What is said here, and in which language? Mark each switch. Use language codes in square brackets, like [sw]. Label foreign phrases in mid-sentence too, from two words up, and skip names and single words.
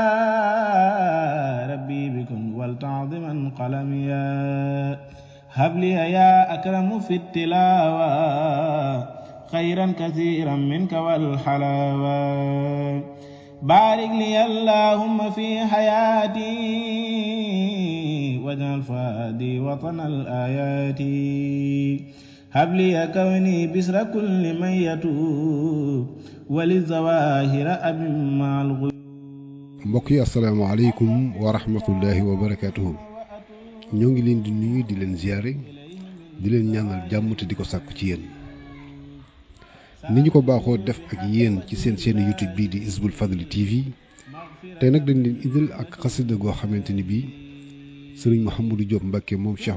[ar] ربي بكن والتعظما قلم يا هب لي يا أكرم في التلاوة خيرا كثيرا منك والحلاوة بارك لي اللهم في حياتي واجعل فؤادي وطن الآيات هب لي كوني بسر كل من يتوب وللظواهر أبي مع الغيوب. [wo] mbokk yi [ar] السلام عليكم ورحمة الله وبركاته [wo] ñoo ngi leen di nuyu di leen ziare di leen ñaanal jàmm te di ko sàkku ci yéen ni ñu ko baaxoo def ak yéen ci seen chaîne YouTube bii di Hizbul Fadli TV tey nag dañ leen indil ak xasida goo xamante ni bii sëriñ Mouhamadou Diop Mbacké moom Cheikh